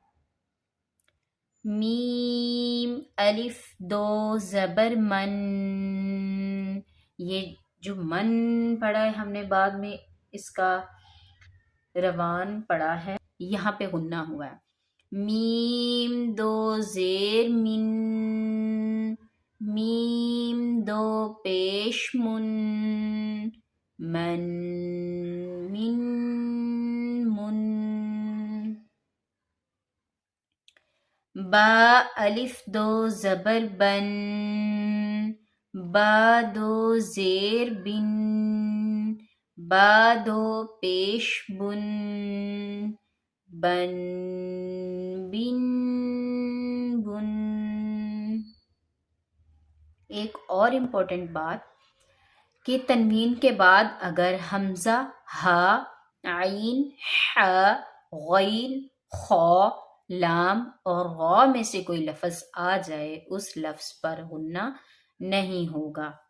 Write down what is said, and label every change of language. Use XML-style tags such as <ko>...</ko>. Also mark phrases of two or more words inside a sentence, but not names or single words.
<ur>میم الف 2 زبر من، یہ جو من پڑھا ہے ہم نے بعد میں اس کا روان پڑھا ہے، یہاں پہ غنہ ہوا ہے۔ میم 2 زیر من، میم 2 پیش من، من من من۔ با الف 2 زبر بن، با 2 زیر بن، با 2 پیش بن، بن بن بن۔ ایک اور امپورٹنٹ بات کہ تنوین کے بعد اگر حمزہ، ہا، عین، ح، غین، خا، لام اور غا میں سے کوئی لفظ آ جائے اس لفظ پر غنہ نہیں ہوگا۔</ur>